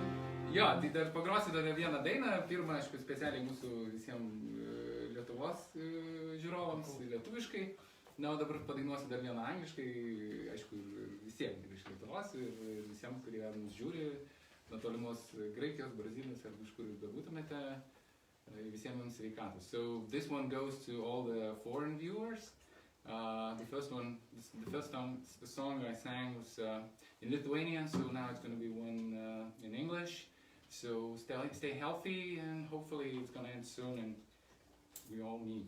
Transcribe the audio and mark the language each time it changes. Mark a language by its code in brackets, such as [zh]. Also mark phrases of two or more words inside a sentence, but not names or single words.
[lt] Jo, tai dar pagrosiu dar vieną dainą. Pirmą, aišku, specialiai mūsų visiems Lietuvos žiūrovams, lietuviškai. Na, o dabar padainuosiu dar vieną angliškai, aišku, ir visiems iš Lietuvos ir visiems, kurie mus žiūri, nuo tolimos Graikijos, Brazilijos ar iš kur jūs bebūtumėte, visiems jums sveikatos. [en] So this one goes to all the foreign viewers. The first song I sang was in Lithuanian, so now it's going to be one in English. So stay healthy, and hopefully it's going to end soon, and we all need.